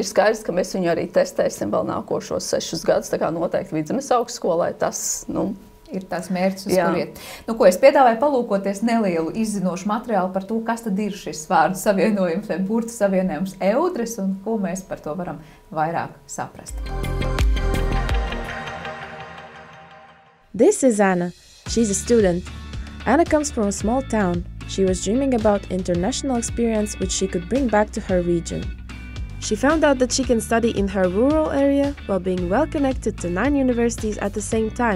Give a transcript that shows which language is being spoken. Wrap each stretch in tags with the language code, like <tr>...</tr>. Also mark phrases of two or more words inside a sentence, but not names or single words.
<lv>Ir skaidrs, ka mēs viņu arī testēsim vēl nākošos 6 gadus, tā kā noteikti Vidzemes augstskolai tas, ir tās mērķis, uz kuriet. Ko es piedāvāju palūkoties nelielu izzinošu materiālu par to, kas tad ir šis vārdu savienojums vai burtu savienojums Eudras un ko mēs par to varam vairāk saprast.</lv> <en>This is Anna. She's a student. Anna comes from a small town. She was dreaming about international experience which she could bring back to her region. She found out that she can study in her rural area while being well connected to 9 universities at the same time.</en>